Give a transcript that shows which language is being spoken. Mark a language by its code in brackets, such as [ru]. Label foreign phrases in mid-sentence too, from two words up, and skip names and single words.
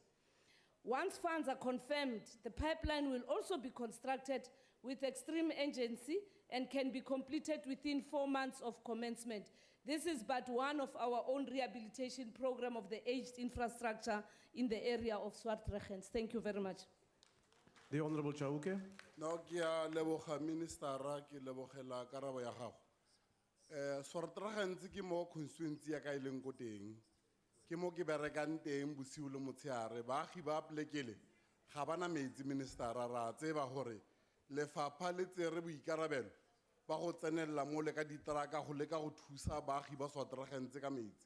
[en] Once funds are confirmed, the pipeline will also be constructed with extreme urgency and can be completed within 4 months of commencement. This is but one of our own rehabilitation program of the aged infrastructure in the area of Swart Regens. Thank you very much. The Honourable Chauke. [tn] No, kia leboga minister ki lebogela karabo ya gago. Swart Regens ke mo constituency ya ka ileng ko teng. Ke mo ke berekang teng bosiu le motsheare. Baagi ba plekele ga bana metsi minister ra tseba hore lefapha le tsere boikarabelo ba go tsenella mo le ka ditraka go leka go thusa baagi ba Swart Regens ka metsi.